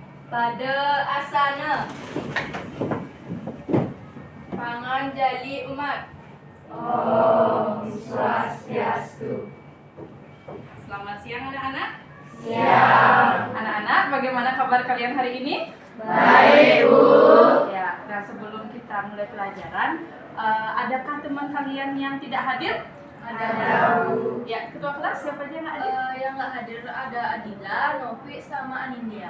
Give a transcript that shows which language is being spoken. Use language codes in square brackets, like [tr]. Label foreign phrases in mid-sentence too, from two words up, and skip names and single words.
[id] Pada asana pangan jali umat. Om Swastiastu. Selamat siang anak-anak. Siang. Anak-anak, bagaimana kabar kalian hari ini? Baik, Bu. Ya, nah sebelum kita mulai pelajaran, adakah teman kalian yang tidak hadir? Ada, Bu. Ya, ketua kelas siapa aja yang nggak hadir? Yang nggak hadir ada Adila, Novi, sama Anindya.